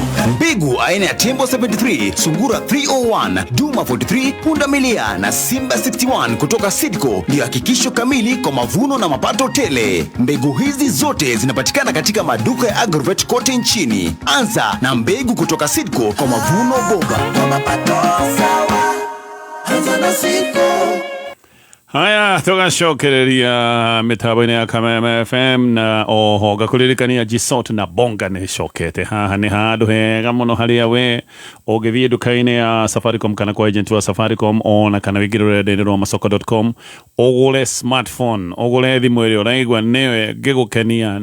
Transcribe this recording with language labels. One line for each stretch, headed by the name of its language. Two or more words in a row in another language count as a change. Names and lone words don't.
Swahili: Mbegu aina ya Tembo 73, Sungura 301, Duma 43, Pundamilia na Simba 61 kutoka Sidco ndio hakikisho kamili kwa mavuno na mapato tele. Mbegu hizi zote zinapatikana katika maduka ya Agrovet kote nchini. Anza na mbegu kutoka Sidco kwa mavuno bomba. Kwa mapato sawa, anza na Sidco.
Kikuyu: haya tugacokereria mitambo-ini ya Kameme FM na oho gakuririkania Gisot na Bonga ni cokete haha ni handu hega muno haria we ugithie nduka-ini ya Safaricom kana kwa agent wa Safaricom ona kana wingire rurenda-ini rwa masoko.com ugure smartphone ugure thimu iria uraigua niwe gigukenia